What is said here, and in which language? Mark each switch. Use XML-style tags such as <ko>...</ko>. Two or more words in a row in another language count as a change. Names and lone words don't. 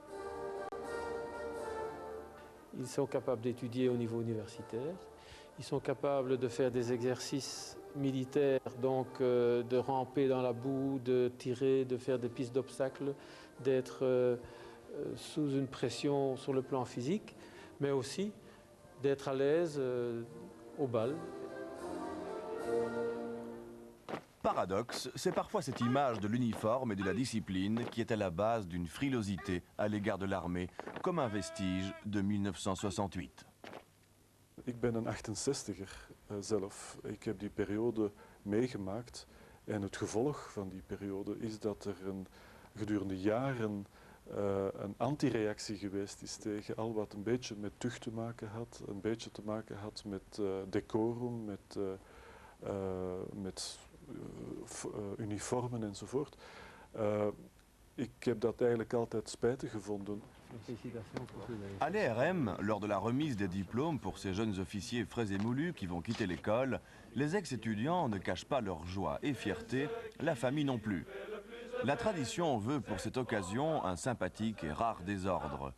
<fr>Ils sont capables d'étudier au niveau universitaire, ils sont capables de faire des exercices militaires, donc de ramper dans la boue, de tirer, de faire des pistes d'obstacles, d'être sous une pression sur le plan physique, mais aussi d'être à l'aise au bal. Paradoxe, c'est parfois cette image de l'uniforme et de la discipline qui est à la base d'une frilosité à l'égard de l'armée, comme un vestige de 1968.</fr> <nl>Ik ben een 68er zelf. Ik heb die periode meegemaakt en het gevolg van die periode is dat er gedurende jaren een antireactie geweest is tegen al wat een beetje met tucht te maken had, een beetje te maken had met decorum, met uniformen enzovoort. Ik heb dat eigenlijk altijd spijtig gevonden.</nl> <fr>À l'ERM, lors de la remise des diplômes pour ces jeunes officiers frais et moulus qui vont quitter l'école, les ex-étudiants ne cachent pas leur joie et fierté, la famille non plus. La tradition veut pour cette occasion un sympathique et rare désordre.</fr>